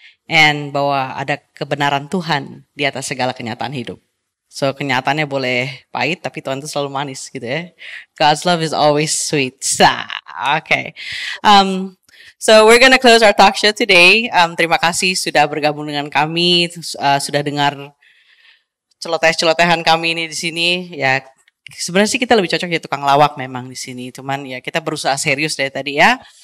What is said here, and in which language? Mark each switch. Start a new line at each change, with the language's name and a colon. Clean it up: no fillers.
Indonesian: And bahwa ada kebenaran Tuhan di atas segala kenyataan hidup. So kenyataannya boleh pahit, tapi Tuhan itu selalu manis gitu ya.
English: God's love is always sweet. Okay. So we're gonna close our talk show today.
Indonesian: Terima kasih sudah bergabung dengan kami, sudah dengar celoteh-celotehan kami ini di sini. Ya sebenarnya sih kita lebih cocok ya tukang lawak memang di sini. Cuman ya kita berusaha serius dari tadi ya.